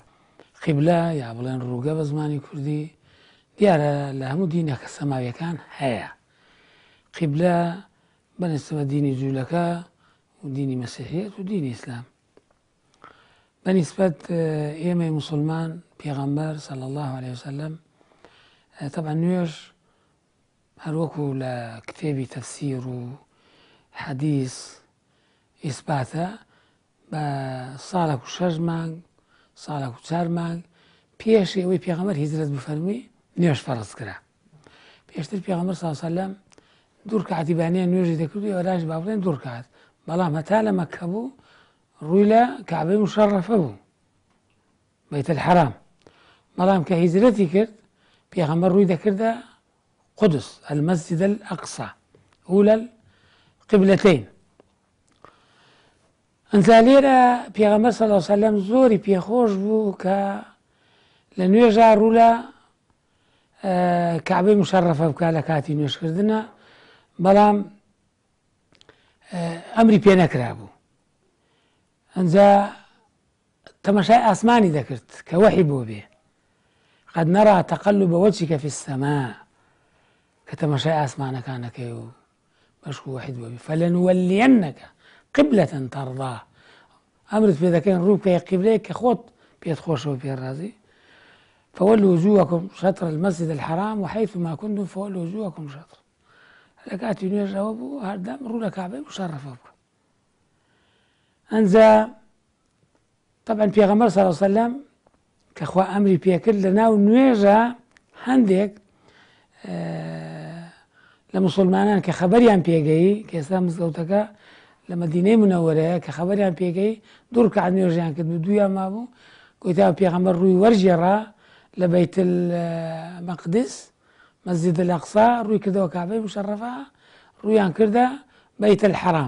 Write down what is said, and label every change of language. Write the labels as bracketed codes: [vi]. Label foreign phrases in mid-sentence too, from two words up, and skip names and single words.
[ckb] قیبلە یا بڵێن ڕووگە بە زمانی کوردی دیارە لە هەموو دینەکە سەماویەکان هەیە. قیبلە بەنسبە دینی جوولەکە و دینی مەسیحیەت و دینی ئیسلام بەنسبەت ئێمەی موسڵمان پێغەمبەر [ar] صلی الله عليه وسلم [ckb] طبعا نوێژ هەروەکو لە کتێبی تەفسیر و حەدیث ئیسباتە بە ساڵێک و 6 مانگ ساڵێک و 4 مانگ پێش ئەوەی پێغەمبەر هیجرەت بفەرمی نوێژ فەرز کرا. پێشتر پێغەمبەر [ar] صلی الله عليه وسلم [ckb] دوو ڕکعەتی بانیە نوێژی دەکرد و ئێوەش با بڵێن دوو ڕکعەت، بەڵام هەتا لە مەککە بوو ڕووی لە کەعبەی مشەڕەفە بوو بەیت الحەرام، بەڵام کە هیجرەتی کرد پێغەمبەر ڕووی دەکردە قودس المەسجد الأقصى [ar] أولى القبلتين. [ckb] ئەنجا لێرە پێغەمبەر [ar] صلی الله عليه وسلم [ckb] زۆری پێخۆش بوو کە لە نوێژا ڕوو لە کەعبەی مشەڕەفە بکات لە کاتی نوێژکردنە، بەڵام ئەمری پێ نەکرا بوو. ئەنجا تەماشای ئاسمانی دەکرد کە وەحی بۆ بێ [ar] قد نرى تقلب وجهك في السماء [ckb] کە تەماشای ئاسمانەکانەکەی و بەشک و وەحید بۆ بێ [ar] فلنولينك قبلة ترضاه [ckb] ئەمرت پێ دەکەین ڕوو بکەی قیبلەیەک کە خۆت پێت خۆشەوە پێ ڕازی [ar] فولوا وجوهكم شطر المسجد الحرام وحيثما كنتم فولوا وجوهكم شطر. [ckb] لە کاتی نوێژەوە بوو هەردەم ڕوو لە کەعبەی مشەڕەفە بکە. ئەنجا طبعا پێغەمبەر [ar] صلی الله عليه وسلم [ckb] کە خوا ئەمری پێکرد لە ناو نوێژە هەندێک لە موسڵمانان کە خەبەریان پێگەی کە ئێستا مزگەوتەکە لە مەدینەی منەوەرەیە کە خەبەریان پێگەی دوو ڕکعەت نوێژیان کرد و دوویان مابوو گوتیا پێغەمبەر ڕووی وەرجێڕا لە بەیت المەقدس مەسجد الأقصى ڕووی کردەوە کەعبەی مشەڕەفە ڕوویان کردە بەیت الحەرام.